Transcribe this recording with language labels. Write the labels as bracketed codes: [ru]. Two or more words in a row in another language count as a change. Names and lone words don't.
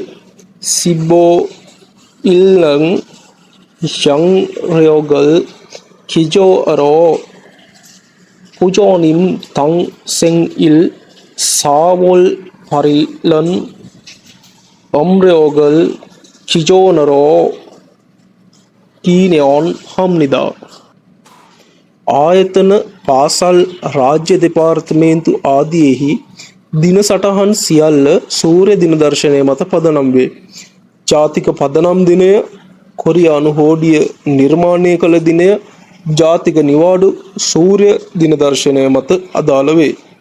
[ko] 15일은 양력을 기준으로 부처님 당생일 4월 8일은 음력을 기준으로 기념합니다. [si] ආයතන පාසල් රාජ්‍ය දෙපාර්තමේන්තු ආදියෙහි දින සටහන් සියල්ල සූර්ය දින දර්ශනය මත පදනම් වේ. ජාතික පදනම් දිනය, කොරියානු හෝඩිය නිර්මාණය කළ දිනය, ජාතික නිවාඩු සූර්ය දින දර්ශනය මත අදාළ වේ.